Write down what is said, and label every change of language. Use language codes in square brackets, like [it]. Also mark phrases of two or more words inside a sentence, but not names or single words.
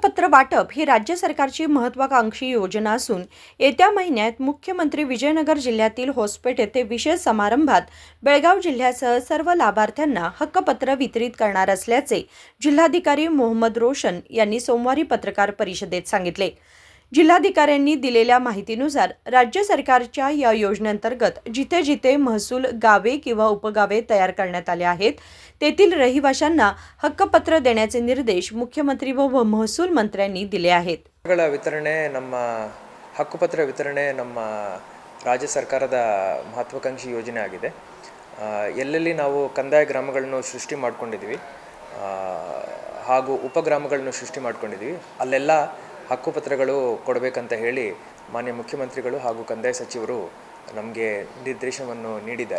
[mr] वाटप ही राज्य सरकारची महत्त्वाकांक्षी योजना असून येत्या महिन्यात मुख्यमंत्री विजयनगर जिल्ह्यातील होसपेठ येथे विशेष समारंभात बेळगाव जिल्ह्यासह सर्व लाभार्थ्यांना हक्कपत्र वितरित करणार असल्याचे जिल्हाधिकारी मोहम्मद रोशन यांनी सोमवारी पत्रकार परिषदेत सांगितले। जिल्हाधिकाऱ्यांनी दिलेल्या माहितीनुसार राज्य सरकारच्या या योजनेअंतर्गत जिथे जिथे महसूल गावे किंवा उपगावे तयार करण्यात आले आहेत तेथील रहिवाशांना हक्कपत्र देण्याचे निर्देश मुख्यमंत्री व महसूल मंत्र्यांनी दिले आहेत। [kn] ವಿತರಣೆ ನಮ್ಮ ಹಕ್ಕುಪತ್ರ ವಿತರಣೆ ನಮ್ಮ ರಾಜ್ಯ ಸರ್ಕಾರದ ಮಹತ್ವಾಕಾಂಕ್ಷಿ ಯೋಜನೆ ಆಗಿದೆ। ಎಲ್ಲೆಲ್ಲಿ ನಾವು ಕಂದಾಯ ಗ್ರಾಮಗಳನ್ನು ಸೃಷ್ಟಿ ಮಾಡಿಕೊಂಡಿದ್ದೀವಿ ಹಾಗೂ ಉಪಗ್ರಾಮಗಳನ್ನು ಸೃಷ್ಟಿ ಮಾಡಿಕೊಂಡಿದ್ದೀವಿ ಅಲ್ಲೆಲ್ಲ ಹಕ್ಕುಪತ್ರಗಳು ಕೊಡಬೇಕಂತ ಹೇಳಿ ಮಾನ್ಯ ಮುಖ್ಯಮಂತ್ರಿಗಳು ಹಾಗೂ ಕಂದಾಯ ಸಚಿವರು ನಮಗೆ ನಿರ್ದೇಶನವನ್ನು ನೀಡಿದ್ದಾರೆ।